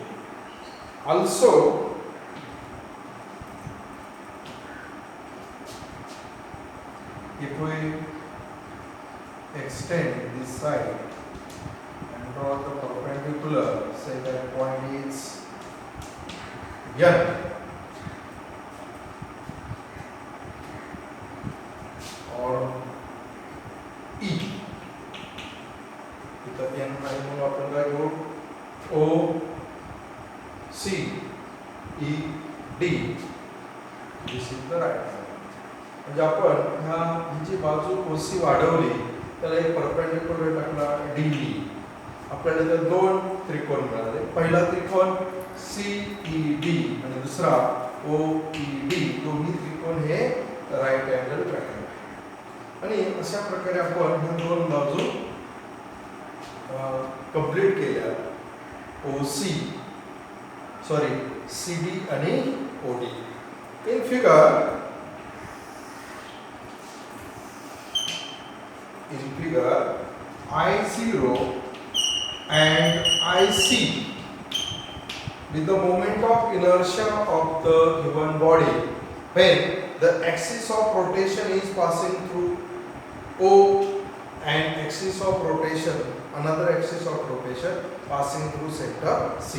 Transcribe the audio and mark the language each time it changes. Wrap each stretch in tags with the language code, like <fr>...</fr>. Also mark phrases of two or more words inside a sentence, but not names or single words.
<en>Also if we extend this side and draw the perpendicular, say that point is N or E,</en> <mr>इथं N आणि मग आपण काय करू,</mr> <en>O C E D, this is the right side.</en> <mr>म्हणजे आपण ह्या जी बाजू OC वाढवली त्याला एक परपेंडिक्युलर टाकला DE, आपल्याला इथे दोन त्रिकोण मिळाले. पहिला त्रिकोण CED आणि दुसरा OED, दोन्ही त्रिकोण हे</mr> <en>right angle triangle.</en> <mr>आणि अशा प्रकारे आपण ह्या दोन बाजू कंप्लीट केल्या. CD आणि OD.</mr> <en>In figure in figure I0 and IC with the moment of inertia of the given body when the axis of rotation is passing through O and axis of rotation, another axis of rotation passing through center C.</en>